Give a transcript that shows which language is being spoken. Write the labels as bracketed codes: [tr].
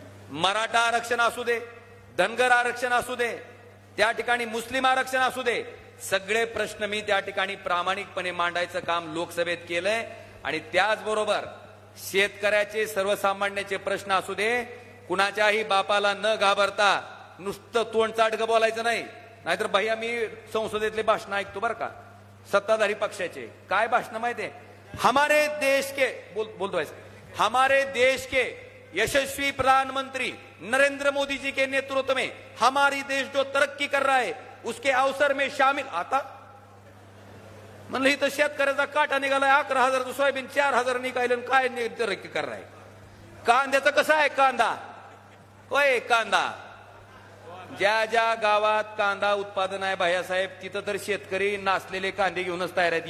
[mr] मराठा आरक्षण असू दे, धनगर आरक्षण असू दे, त्या ठिकाणी मुस्लिम आरक्षण असू दे, सगळे प्रश्न मी त्या ठिकाणी प्रामाणिकपणे मांडायचं काम लोकसभेत केलंय. आणि त्याचबरोबर शेतकऱ्याचे, सर्वसामान्याचे प्रश्न असू दे, कुणाच्याही बापाला न घाबरता नुसतं तोंड चाटकं बोलायचं नाही. नाहीतर भैया मी संसदेतले भाषण ऐकतो बरं का, सत्ताधारी पक्षाचे. काय भाषण माहितीये? [hi] हमारे देश के बोलतो ऐसे, हमारे देश के यशस्वी प्रधानमंत्री नरेंद्र मोदी जी के नेतृत्व में हमारी देश जो तरक्की कर रहा है उसके अवसर में शामिल. [mr] आता म्हणलं इथं शेतकऱ्याचा काटा निघालाय, 11,000 सोयाबीन 4,000 निघाले, काय [hi] तरक्की कर रहा है? [mr] कांद्याचं कसं आहे? कांदा होय, कांदा ज्या ज्या गावात कांदा उत्पादन आहे भायासाहेब, तिथं तर शेतकरी नासलेले कांदे घेऊनच तयार आहेत.